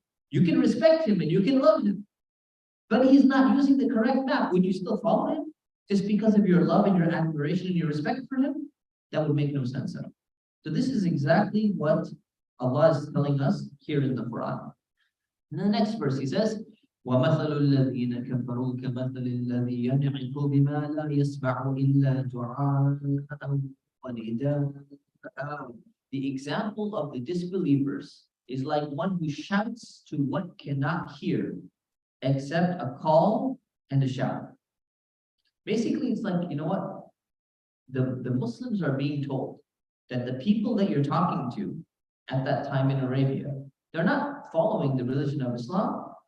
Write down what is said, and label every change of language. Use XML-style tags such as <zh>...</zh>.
<en>You can respect him and you can love him, but he's not using the correct map. Would you still follow him just because of your love and your admiration and your respect for him? That would make no sense at all. So this is exactly what Allah is telling us here in the Quran. In the next verse, He says,</en> <ar>وَمَثَلُ الَّذِينَ كَفَرُوا كَمَثَلِ الَّذِي يَنْعِقُ بِمَا لَا يَسْمَعُ إِلَّا دُعَاءً وَنِدَاءً.</ar> <en>The example of the disbelievers is like one who shouts to what cannot hear except a call and a shout. Basically, it's like, you know what? The Muslims are being told that the people that you're talking to at that time in Arabia, they're not following the religion of Islam.</en>